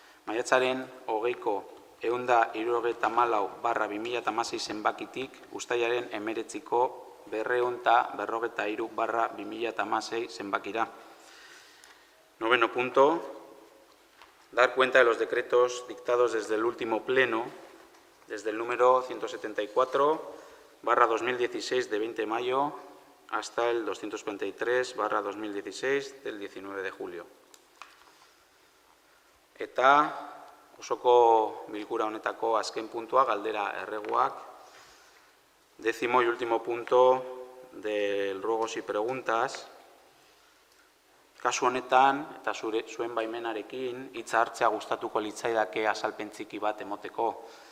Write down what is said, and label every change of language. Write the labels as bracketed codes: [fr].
[eu] Maiatzaren 20ko 174/2016 zenbakitik, uztailaren 19ko 243/2016 zenbakira. [es] 9. punto, dar cuenta de los decretos dictados desde el último pleno, desde el número 174/2016 de 20 de mayo hasta el 243/2016 del 19 de julio. [eu] Eta osoko bilkura honetako azken puntua, galdera erreguak. 10. [es] y último punto del ruegos y preguntas. [eu] Kasu honetan, eta zuen baimenarekin, hitza hartzea gustatuko litzaidake azalpen txiki bat emoteko.